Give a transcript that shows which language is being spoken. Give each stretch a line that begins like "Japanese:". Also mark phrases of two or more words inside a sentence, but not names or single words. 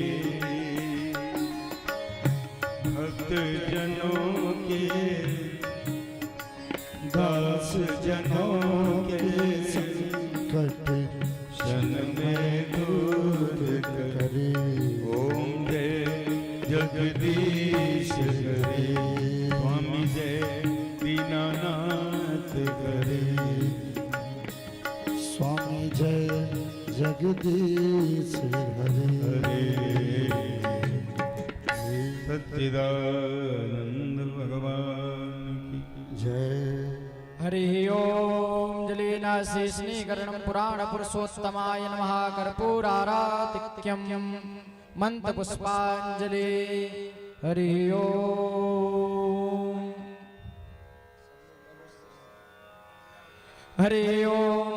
Hindi: भक्त जनों के, दास जनों के संकट क्षण में दूर करे। ओम जय जगदीश हरि। स्वामी जय दीनानाथ हरे। स्वामी जय जगदीश हरि। सच्चिदानंद भगवान की जय।
Sanskrit: हरि ओम जलीनाशीष्णीकरणं पुराण पुरुषोत्तमाय नमः। कर्पूरारातिक्यं मंत्र पुष्पांजलि। हरि ओम। हरि ओम।